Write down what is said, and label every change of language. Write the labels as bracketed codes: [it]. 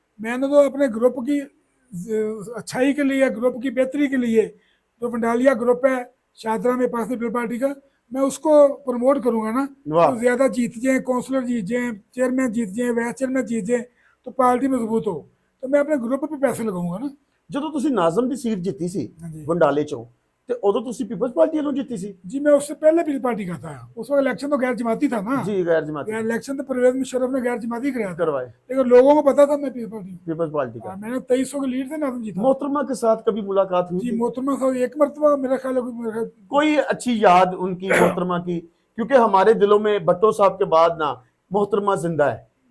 [hi] मैंने तो अपने ग्रुप की अच्छाई के लिए, ग्रुप की बेहतरी के लिए, जो पंडालिया ग्रुप है शादरा में पास पीपल पार्टी का, मैं उसको प्रमोट करूंगा ना। वाह। तो ज्यादा जीत जाए, काउंसलर जीत जाए, चेयरमैन जीत जाए, वाइस चेयरमैन जीत जाए, तो पार्टी मजबूत हो, तो मैं अपने ग्रुप पे पैसे लगाऊंगा ना। [pa] ਜਦੋਂ ਤੁਸੀਂ ਨਾਜ਼ਮ ਦੀ ਸੀਟ ਜਿੱਤੀ ਸੀ ਹਾਂਜੀ। ਬੰਡਾਲੇ ਚੋਂ, ਤੇ ਉਦੋਂ ਤੁਸੀਂ ਪੀਪल्स पार्टी ਵੱਲੋਂ ਜਿੱਤੀ ਸੀ? [hi] जी मैं उससे पहले पीपल पार्टी का था, उस वक्त इलेक्शन तो गैर जमाती था ना। जी गैर जमाती इलेक्शन तो परवेज मुशर्रफ ने गैर जमाती कराया था, करवाए लेकिन लोगों को पता था मैं पीपल पार्टी। पीपल्स पार्टी का। मैंने 2300 की लीड से नाम जीता। मोहतरमा के साथ कभी मुलाकात हुई जी थी? मोहतरमा साहब एक मरतबा मेरा ख्याल है कोई अच्छी याद उनकी मोहतरमा की? क्योंकि हमारे दिलों में भट्टो साहब के बाद ना मोहतरमा जिंदा है।